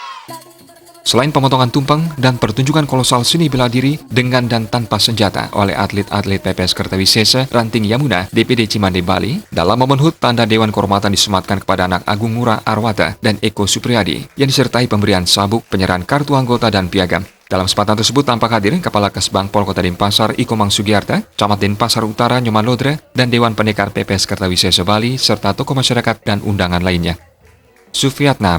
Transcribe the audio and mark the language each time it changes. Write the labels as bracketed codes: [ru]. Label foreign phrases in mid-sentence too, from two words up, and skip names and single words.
[id] Selain pemotongan tumpeng dan pertunjukan kolosal seni bela diri dengan dan tanpa senjata oleh atlet-atlet PPS Kertawisesa Ranting Yamuna, DPD Cimande Bali, dalam momen HUT tanda Dewan Kehormatan disematkan kepada anak Agung Ngurah Arwata dan Eko Supriyadi yang disertai pemberian sabuk, penyerahan kartu anggota dan piagam. Dalam kesempatan tersebut tampak hadir Kepala Kesbang Pol Kota Denpasar Ikomang Sugiarta, Camat Denpasar Utara Nyoman Lodra, dan Dewan Pendekar PPS Kertawisesa Bali serta tokoh masyarakat dan undangan lainnya. Sufiyatna